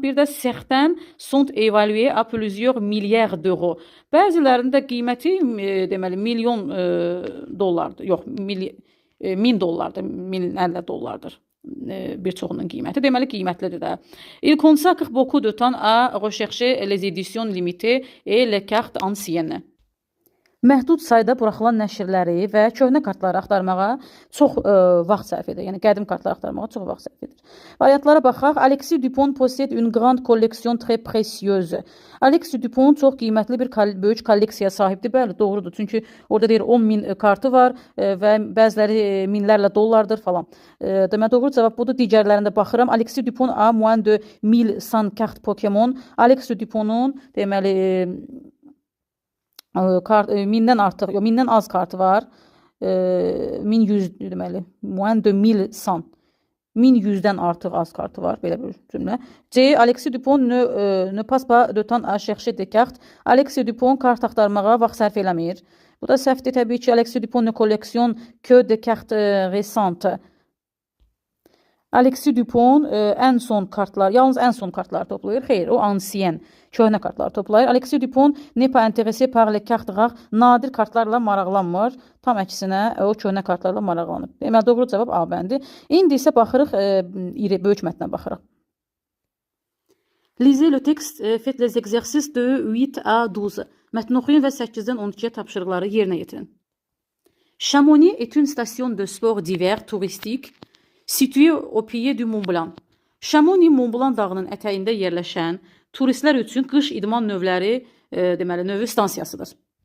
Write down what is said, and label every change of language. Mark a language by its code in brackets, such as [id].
[az] Bir də [fr] certains sont évalués à plusieurs milliards d'euros. [az] Bəzilərinin də qiyməti deməli milyon dollardır. Yox, 1000 dollardır, 1050 dollardır. Bir çoxunun qiyməti. Deməli qiymətlidir də. [fr] Il consacre beaucoup de temps à rechercher les éditions limitées et les cartes anciennes. [az] Məhdud sayda buraxılan nəşrləri və köhnə kartları axtarmağa çox vaxt sərf edir. Yəni qədim kartları axtarmağa çox vaxt sərf edir. Variantlara baxaq. Alexis Dupont possède une grande collection très précieuse. Alexis Dupont çox qiymətli bir böyük kolleksiyaya sahibdir. Bəli, doğrudur. Çünki orada deyir 10.000 kartı var və bəziləri minlərlə dollardır falan. Demək doğru cavab budur. Digərlərində baxıram. [fr] Alexis Dupont a moins de 1100 cartes Pokémon. [az] Alexis Dupont'un deməli mindən artıq, yox, mindən az kartı var. 1100 deməli. [fr] Moins de 1100. [az] 1100-dən artıq az kartı var. Belə bir cümlə. C. [fr] Alexis Dupont ne passe pas de temps à chercher des cartes. [az] Alexis Dupont kart axtarmağa vaxt sərf eləmir. Bu da səhvdir təbii ki. [fr] Alexis Dupont ne collectionne que des cartes récentes. [az] Alexis Dupont ən son kartlar, yalnız ən son kartları toplayır. Xeyr, o ancien, köhnə kartları toplayır. [fr] Alexis Dupont n'est pas intéressé par les cartes rares. [az] Nadir kartlarla maraqlanmır. Tam əksinə o köhnə kartlarla maraqlanır. Deməli doğru cavab A bəndi. İndi isə baxırıq böyük mətnə baxırıq. [fr] Lisez le texte, faites les exercices de 8 à 12. [az] Mətni oxuyun və 8-dən 12-yə tapşırıqları yerinə yetirin. [fr] Chamonix est une station de sport d'hiver touristique situé au pied du Mont Blanc. [az] Chamonix Mont Blanc dağının ətəyində yerləşən turistlər üçün qış idman növləri, deməli, növü stansiyasıdır.